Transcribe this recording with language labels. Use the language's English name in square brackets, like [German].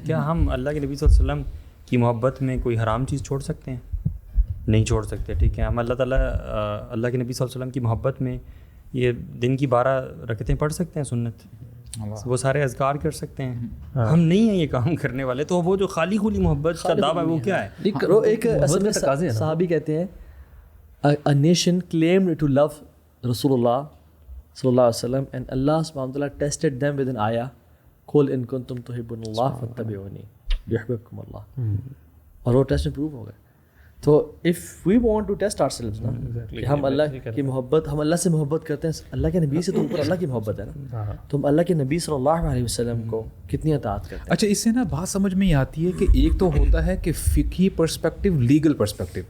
[Urdu] کیا ہم اللہ کے نبی صلی اللہ علیہ وسلم کی محبت میں کوئی حرام چیز چھوڑ سکتے ہیں؟ نہیں چھوڑ سکتے. ٹھیک ہے, ہم اللہ تعالیٰ اللہ کے نبی صلی اللہ علیہ وسلم کی محبت میں یہ دن کی 12 رکعتیں پڑھ سکتے ہیں سنت, وہ سارے اذکار کر سکتے ہیں. ہم نہیں ہیں یہ کام کرنے والے. تو وہ جو خالی خلی محبت کا دعویٰ ہے وہ کیا ہے؟ ایک صحابی کہتے ہیں [English] a nation claimed to love Rasulullah sallallahu alaihi wasallam and Allah subhanahu wa ta'ala tested them with an ayah [Arabic] قل ان کنتم تحبون اللہ فاتبعونی یحببکم اللہ. [Urdu] اور وہ ٹیسٹ میں پروو ہو گئے. تو [English] if we want to test ourselves [Urdu] نا کہ ہم اللہ کی محبت، ہم اللہ سے محبت کرتے ہیں، اللہ کے نبی سے تو اوپر اللہ کی محبت ہے نا، تو ہم اللہ کے نبی صلی اللہ علیہ وسلم کو کتنی اطاعت کرتے ہیں. اچھا اس سے نا بات سمجھ میں یہ آتی ہے کہ ایک تو ہوتا ہے کہ فقہی پرسپیکٹیو، لیگل پرسپیکٹیو.